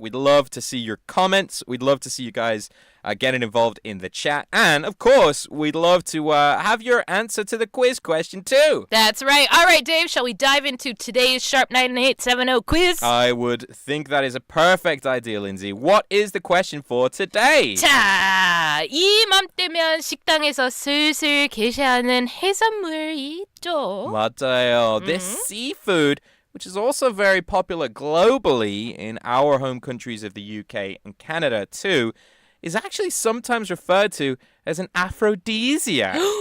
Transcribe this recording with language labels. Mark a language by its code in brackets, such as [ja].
[en] We'd love to see your comments. We'd love to see you guys getting involved in the chat. And, of course, we'd love to have your answer to the quiz question, too. That's right. All right, Dave, shall we dive into today's Sharp 9870 quiz? I would think that is a perfect idea, Lindsay. What is the question for today? [ko] 자, 이맘때면 식당에서 슬슬 게시하는 해산물이 있죠. 맞아요. [en] This seafood, which is also very popular globally in our home countries of the UK and Canada too, is actually sometimes referred to as an aphrodisiac.